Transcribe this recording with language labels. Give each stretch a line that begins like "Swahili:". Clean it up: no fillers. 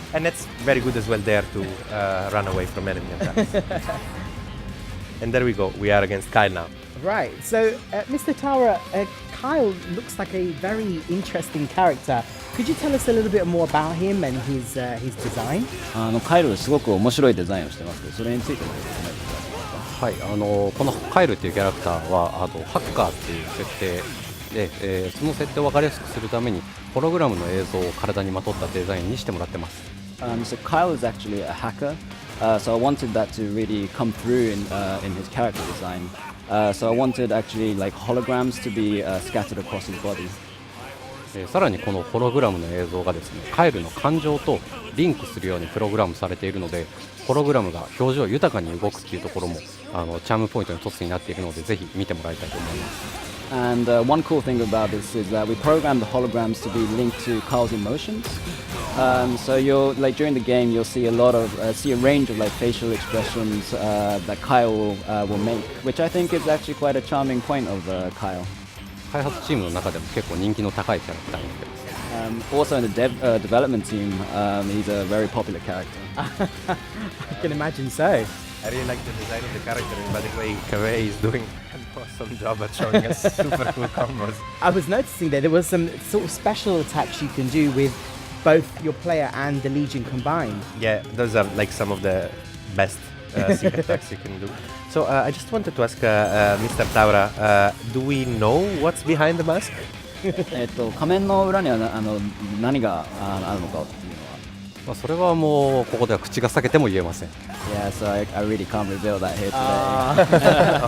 English: And that's very good as well there to run away from enemy attacks. And there we go, we are against Kyle now. Right, so Mr. Tara, Kyle looks like a very interesting character. Could you tell us a little bit more about him and his design?
Japanese: カイルすごく面白いデザインをしてますけど、それについても説明していただけますか。はい、このカイルっていうキャラクターはハッカーっていう設定で、その設定を分かりやすくするためにホログラムの映像を体にまとったデザインにしてもらってます。
English: So Kyle is actually a hacker, so I wanted that to really come through in his character design. So I wanted actually like holograms to be scattered across his body.
Japanese: さらにこのホログラムの映像がですね、カイルの感情とリンクするようにプログラムされているので、ホログラムが表情豊かに動くっていうところもチャームポイントの一つになっているので、ぜひ見てもらいたいと思います。
English: And one cool thing about this is that we programmed the holograms to be linked to Kyle's emotions. So you'll like during the game you'll see a range of like facial expressions that Kyle will make, which I think is actually quite a charming point of Kyle.
Japanese: 開発チームの中でも結構人気の高いキャラクターになってます。
English: Also in the development team, he's a very popular character. I can imagine so. I really like the design of the character, and by the way, Kaveh is doing an awesome job at showing us super cool combos. I was noticing that there was some sort of special attacks you can do with both your player and the Legion combined. Yeah, those are like some of the best sync attacks you can do. So I just wanted to ask Mr. Taura, do we know what's behind the mask?
Japanese: 仮面の裏には何があるのかっていうのは。それはもうここでは口が裂けても言えません。
English: Yeah, so I really can't reveal that here today.